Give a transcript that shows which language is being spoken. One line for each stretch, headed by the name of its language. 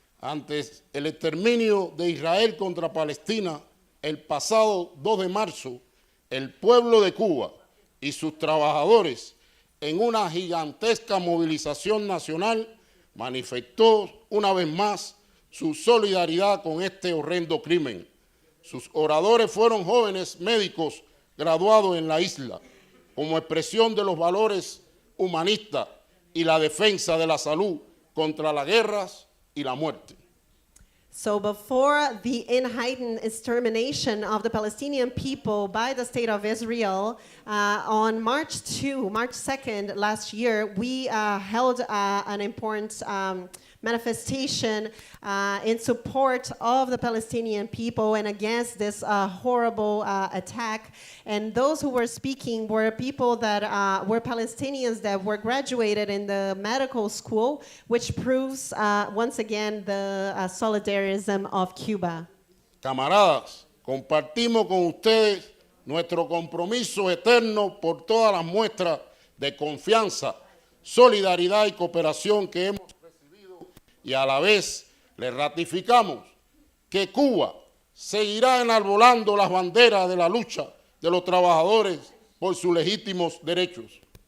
Spanish: Antes el exterminio de Israel contra Palestina, el pasado 2 de marzo, el pueblo de Cuba y sus trabajadores, en una gigantesca movilización nacional, manifestó una vez más su solidaridad con este horrendo crimen. Sus oradores fueron jóvenes médicos graduados en la isla, como expresión de los valores humanistas y la defensa de la salud contra las guerras y la muerte.
English: So before the unheightened extermination of the Palestinian people by the State of Israel, on March 2nd last year, we held an important manifestation in support of the Palestinian people and against this horrible attack. And those who were speaking were people that were Palestinians that were graduated in the medical school, which proves once again the solidarism of Cuba.
Spanish: Camaradas, compartimos con ustedes nuestro compromiso eterno por todas las muestras de confianza, solidaridad y cooperación que hemos recibido, y a la vez le ratificamos que Cuba seguirá enarbolando las banderas de la lucha de los trabajadores por sus legítimos derechos.